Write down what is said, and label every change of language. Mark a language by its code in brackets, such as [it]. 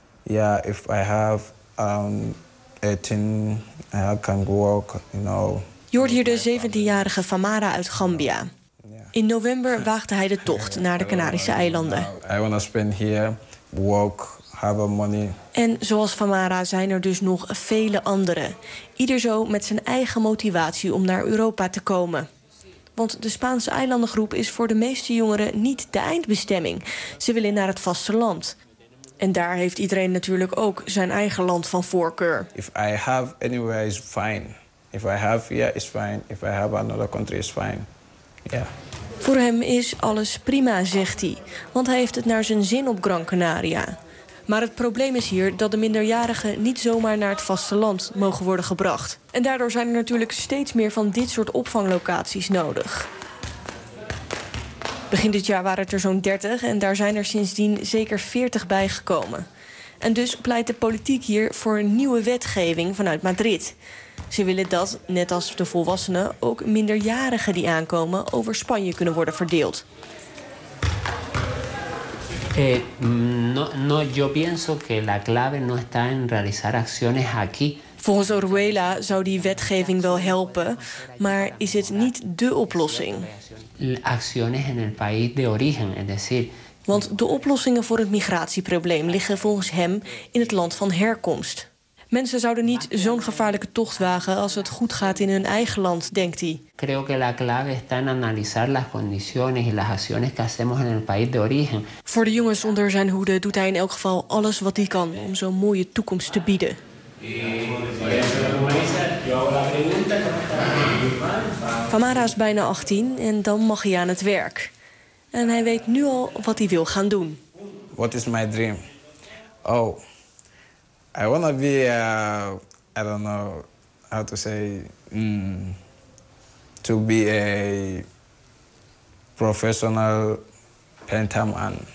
[en] Ja, if I have 18, I can work, you know. [nl] Je hoort hier de 17-jarige Famara uit Gambia. In november waagde hij de tocht naar de Canarische eilanden. [en] I wanna spend here, work, have money. [nl] En zoals Famara zijn er dus nog vele anderen. Ieder zo met zijn eigen motivatie om naar Europa te komen. Want de Spaanse eilandengroep is voor de meeste jongeren niet de eindbestemming. Ze willen naar het vasteland. En daar heeft iedereen natuurlijk ook zijn eigen land van voorkeur. [en] If I have anywhere is fine. If I have here is fine. If I have another country is fine. Yeah. [nl] Voor hem is alles prima, zegt hij. Want hij heeft het naar zijn zin op Gran Canaria. Maar het probleem is hier dat de minderjarigen niet zomaar naar het vasteland mogen worden gebracht. En daardoor zijn er natuurlijk steeds meer van dit soort opvanglocaties nodig. Begin dit jaar waren het er zo'n 30 en daar zijn er sindsdien zeker 40 bijgekomen. En dus pleit de politiek hier voor een nieuwe wetgeving vanuit Madrid. Ze willen dat, net als de volwassenen, ook minderjarigen die aankomen over Spanje kunnen worden verdeeld. [es] Yo pienso que la clave no está en realizar acciones aquí. [nl] Volgens Orwella zou die wetgeving wel helpen, maar is het niet de oplossing? [es] Acciones en el país de origen, es decir. [nl] Want de oplossingen voor het migratieprobleem liggen volgens hem in het land van herkomst. Mensen zouden niet zo'n gevaarlijke tocht wagen als het goed gaat in hun eigen land, denkt hij. [es] Creo que la clave está en analizar las condiciones y las acciones que hacemos en el país de origen. [nl] Voor de jongens onder zijn hoede doet hij in elk geval alles wat hij kan om zo'n mooie toekomst te bieden. Famara is bijna 18 en dan mag hij aan het werk. En hij weet nu al wat hij wil gaan doen. [en] What is my dream? Oh. I wanna be, I don't know how to say, to be a professional painter man.